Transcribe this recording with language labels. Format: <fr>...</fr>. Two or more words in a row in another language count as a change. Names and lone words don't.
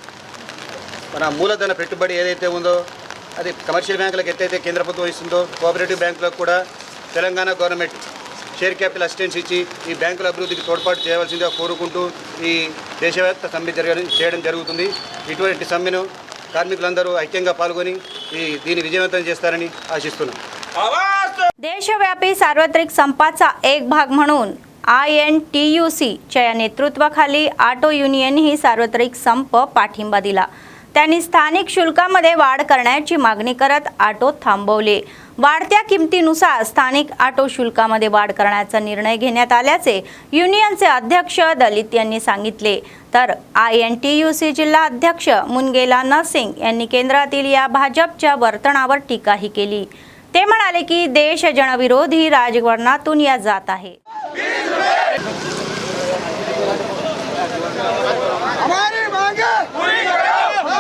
<te>మన మూలధన పెట్టుబడి ఏదైతే ఉందో అది కమర్షియల్ బ్యాంకులకు ఎత్తైతే కేంద్ర ప్రభుత్వం ఇస్తుందో కోఆపరేటివ్ బ్యాంకులకు కూడా తెలంగాణ</te> <en>government share capital assistance</en> <te>ఇచ్చి ఈ బ్యాంకుల అభివృద్ధికి తోడ్పాటు చేయవలసిందిగా కోరుకుంటూ ఈ దేశవ్యాప్త సమ్మె చేయడం జరుగుతుంది। ఇటువంటి సమ్మెను కార్మికులందరూ ఐక్యంగా పాల్గొని దీన్ని విజయవంతం చేస్తారని ఆశిస్తున్నాం।</te> <mr>देशव्यापी सार्वत्रिक संपाचा एक भाग म्हणून INTUC च्या नेतृत्वाखाली</mr> <en>auto union</en> <mr>ही सार्वत्रिक संप पाठिंबा दिला। त्यांनी स्थानिक शुल्कामध्ये वाढ करण्याची मागणी करत ऑटो थांबवले। वाढत्या किमतीनुसार स्थानिक ऑटो शुल्कामध्ये वाढ करण्याचा निर्णय घेण्यात आल्याचे युनियनचे अध्यक्ष दलित यांनी सांगितले। तर INTUC जिल्हा अध्यक्ष मुनगेला नरसिंग यांनी केंद्रातील या भाजपच्या वर्तनावर टीकाही केली। ते म्हणाले की देश जनविरोधी राजकारणातून या जात आहे।</mr> <hi>हमारी मांगे पूरी करो।</hi>